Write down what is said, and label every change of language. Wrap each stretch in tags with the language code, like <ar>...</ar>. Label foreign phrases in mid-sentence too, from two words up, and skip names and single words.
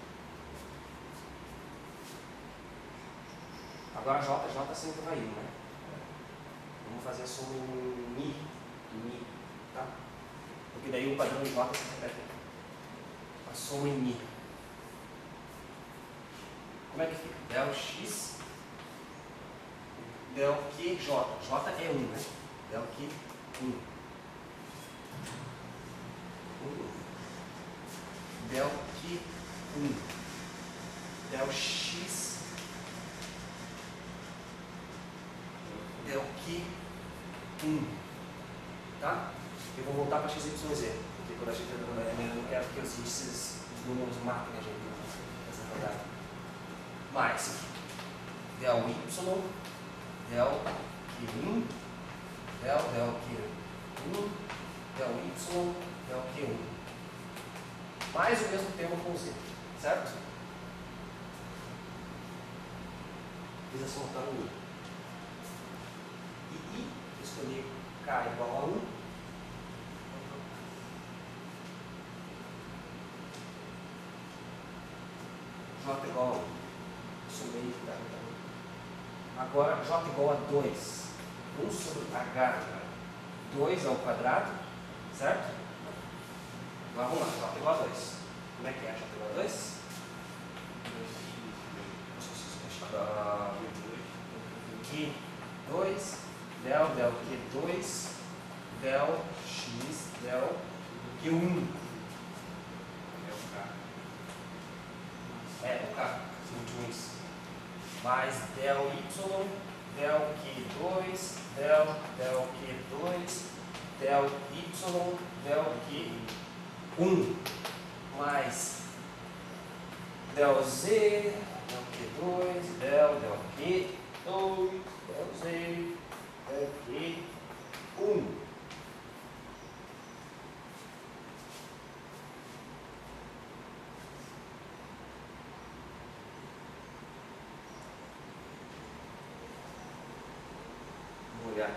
<pt>Agora J sempre vai ir, né? Vamos fazer a soma em Mi, tá? Porque daí o padrão de J se repete aqui. A soma em Mi. Como é que fica? Del x, del Q, J. J é 1, né? Del Q, 1. Del Q, 1. Del x, del que 1. Tá? Eu vou voltar para x, y, z. Porque quando a gente eu não quero que os índices, os números matem a gente nessa rodada. Mais del y, del q1, del q1, del y, del q1. Mais o mesmo termo com z, certo? Fiz a soma para o i. E i, escolhi k igual a 1. J igual a 1. Somei tá. Agora J igual a 2. 1 sobre H. 2 ao quadrado, certo? Então vamos lá, J igual a 2. Como é que é J igual a 2? Q2, del Q2, del X, del Q1. O K, os últimos. Mais del Y, del Q2, del Q2, del Y, del Q1. Mais del Z, del Q2, del Q2, del Z, del Q1. Vamos olhar.</pt>